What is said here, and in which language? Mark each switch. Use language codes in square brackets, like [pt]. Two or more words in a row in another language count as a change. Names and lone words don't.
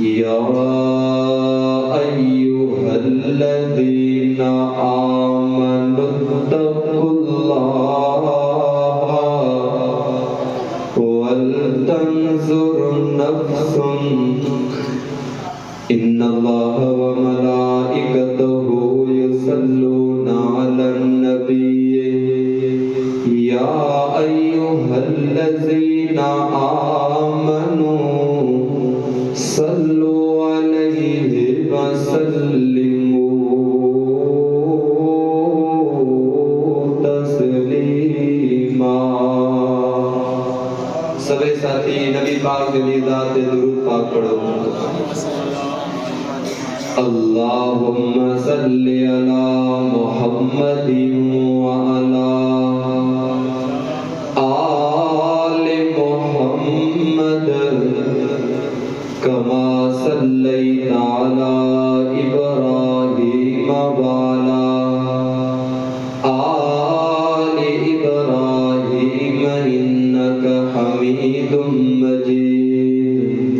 [ar] يا أيها الذين آمنوا اتقوا الله ولتنظر نفس إن الله وملائكته يصلون على النبي يا أيها الذين آمنوا صلوا عليه وسلموا تسليما. [ur] سبے ساتھی نبی پاک کے لیے ذات درود پاک پڑھو. [ar] اللهم صل على محمد وعلى آل محمد كما صليت على إبراهيم وعلى آل إبراهيم إنك حميد مجيد.